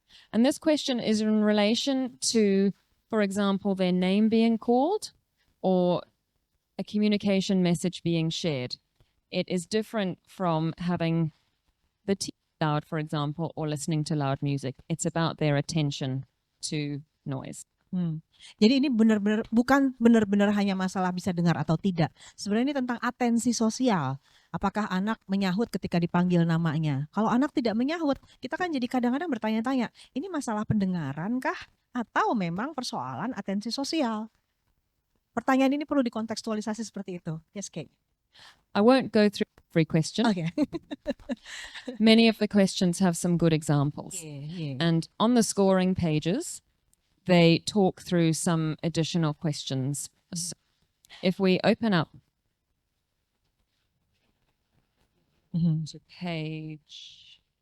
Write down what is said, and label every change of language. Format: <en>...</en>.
<en>And this question is in relation to, for example, their name being called or a communication message being shared. It is different from having the TV loud, for example, or listening to loud music. It's about their attention to noise.</en> <id>Jadi ini benar-benar bukan benar-benar hanya masalah bisa dengar atau tidak. Sebenarnya ini tentang atensi sosial. Apakah anak menyahut ketika dipanggil namanya? Kalau anak tidak menyahut, kita kan jadi kadang-kadang bertanya-tanya, ini masalah pendengaran kah? Atau memang persoalan atensi sosial? Pertanyaan ini perlu dikontekstualisasi seperti itu.</id> <en>Yes, Kate. I won't go through every question.</en> <id>Oke.</id> <en>Many of the questions have some good examples. Yeah. And on the scoring pages, they talk through some additional questions. So if we open up to page</en>